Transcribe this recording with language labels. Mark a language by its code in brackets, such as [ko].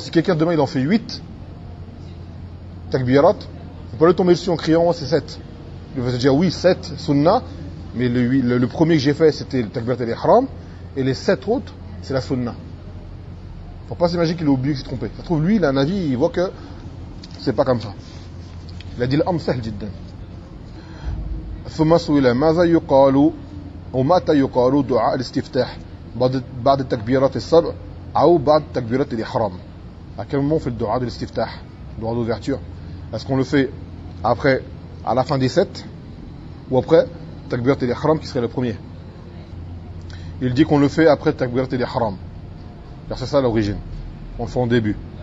[fr] Si quelqu'un demain, il en fait 8 takbirat, on peut le tomber dessus en criant, oh, c'est 7. Il va se dire, oui, 7 sunnah, mais le premier que j'ai fait, c'était le takbirat al-ihram, et les 7 autres, c'est la sunnah. Faut pas s'imaginer qu'il a oublié, qu'il s'est trompé. Ça se trouve, lui, il a un avis, il voit que c'est pas comme ça. Il a dit l'homme sahl jiddan. [ar] ثم سئل ماذا يقال أو متى يقال دعاء الاستفتاح بعد التكبيرات السبع أو بعد تكبيرات الإحرام. [fr] À quel moment on fait le دعاء de l'استفتاح, le دعاء d'ouverture? Est-ce qu'on le fait après, à la fin des 7, ou après تكبيرات الإحرام qui serait le premier? Il dit qu'on le fait après تكبيرات الإحرام, car c'est ça l'origine. On le fait en début.